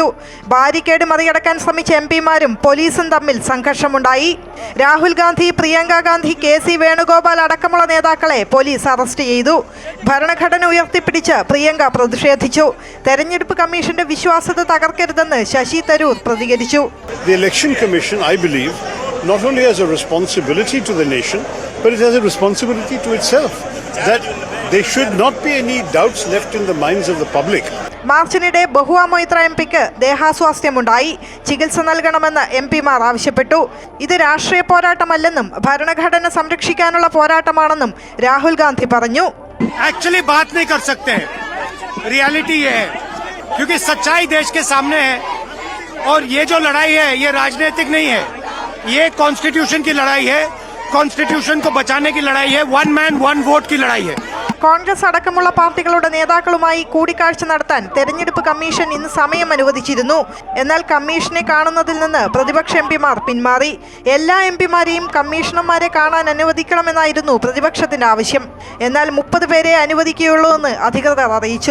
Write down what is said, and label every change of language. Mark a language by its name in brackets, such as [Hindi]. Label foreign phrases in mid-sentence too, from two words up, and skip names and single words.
[Malayalam] ബാരിക്കേഡ് മറികടക്കാൻ ശ്രമിച്ച എംപിമാരും പോലീസും തമ്മിൽ സംഘർഷമുണ്ടായി. രാഹുൽ ഗാന്ധി, പ്രിയങ്ക ഗാന്ധി, KC വേണുഗോപാൽ അടക്കമുള്ള നേതാക്കളെ പോലീസ് അറസ്റ്റ് ചെയ്തു. ഭരണഘടന ഉയർത്തിപ്പിടിച്ച് പ്രിയങ്ക പ്രതിഷേധിച്ചു. തെരഞ്ഞെടുപ്പ് കമ്മീഷന്റെ വിശ്വാസ്യത തകർക്കരുതെന്ന് ശശി തരൂർ പ്രതികരിച്ചു. [English] The Election Commission, I believe, not only has a responsibility to the nation, but it has a responsibility to itself. That there should not be any doubts left in the minds of the public. [Malayalam] മാർച്ചിനിടെ ബഹുവ മൊയ്ത്ര എംപിക്ക് ദേഹാസ്വാസ്ഥ്യമുണ്ടായി. ചികിത്സ നൽകണമെന്ന് എംപിമാർ ആവശ്യപ്പെട്ടു. ഇത് രാഷ്ട്രീയ പോരാട്ടമല്ലെന്നും ഭരണഘടന സംരക്ഷിക്കാനുള്ള പോരാട്ടമാണെന്നും രാഹുൽ ഗാന്ധി പറഞ്ഞു. [Hindi] एक्चुअली बात नहीं कर सकते, रियलिटी ये है क्योंकि सच्चाई देश के सामने है और ये जो लड़ाई है ये राजनीतिक नहीं है, ये कॉन्स्टिट्यूशन की लड़ाई है, कॉन्स्टिट्यूशन को बचाने की लड़ाई है, 1 man 1 वोट की लड़ाई है. [Malayalam] കോൺഗ്രസ് അടക്കമുള്ള പാർട്ടികളുടെ നേതാക്കളുമായി കൂടിക്കാഴ്ച നടത്താൻ തെരഞ്ഞെടുപ്പ് കമ്മീഷൻ ഇന്ന് സമയം അനുവദിച്ചിരുന്നു. എന്നാൽ കമ്മീഷനെ കാണുന്നതിൽ നിന്ന് പ്രതിപക്ഷ എംപിമാർ പിന്മാറി. എല്ലാ എംപിമാരെയും കമ്മീഷണർമാരെ കാണാൻ അനുവദിക്കണമെന്നായിരുന്നു പ്രതിപക്ഷത്തിന്റെ ആവശ്യം. എന്നാൽ 30 പേരെ അനുവദിക്കുകയുള്ളൂ എന്ന് അധികൃതർ അറിയിച്ചു.